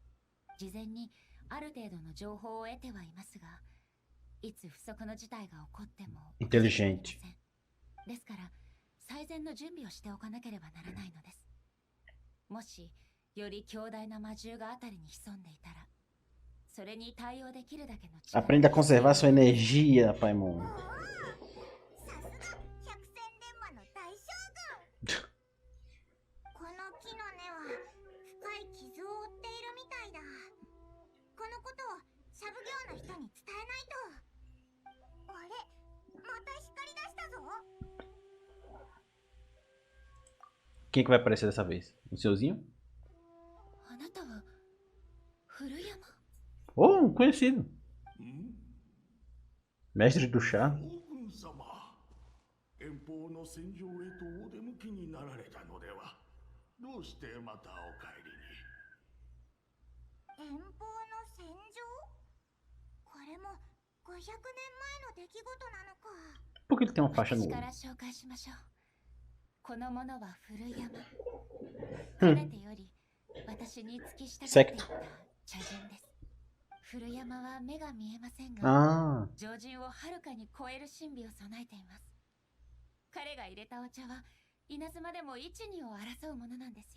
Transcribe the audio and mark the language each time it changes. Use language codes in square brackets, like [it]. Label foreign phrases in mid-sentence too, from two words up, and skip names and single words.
[ja] 事前にある程度の情報を得てはいますが、いつ不測の事態が起こっても [pt] Inteligente。 [ja] ですから最善の準備をしておかなければならないのです。もしより強大な魔獣があたりに潜んでいたら、それに対応できるだけの力。 [pt] Aprenda a conservar sua energia, Paimon. [ja] さすが百戦錬磨の大将軍。この木の根は深い傷を負っているみたいだ。このことをシャブ業の人に伝えないと。あれ、また光り出したぞ。 [pt] Quem é que vai aparecer dessa vez? O seuzinho? [ja] あなたは古山。 [pt] conhecido. Mestre do chá. [ja] 遠方の戦場へとお出向きになられたのでは。どうしてまたお帰りに。遠方の戦場？これも500年前の出来事なのか。 [pt] Por que ele tem uma faixa no [ja] 私か [pt] olho? [ja] ら紹介しましょう。このものは古山。かねてより私に付き従っていた茶人です。古山は目が見えませんが、 Ah, 常人をはるかに超える神秘を備えています。彼が入れたお茶は稲妻でも一二を争うものなんですよ。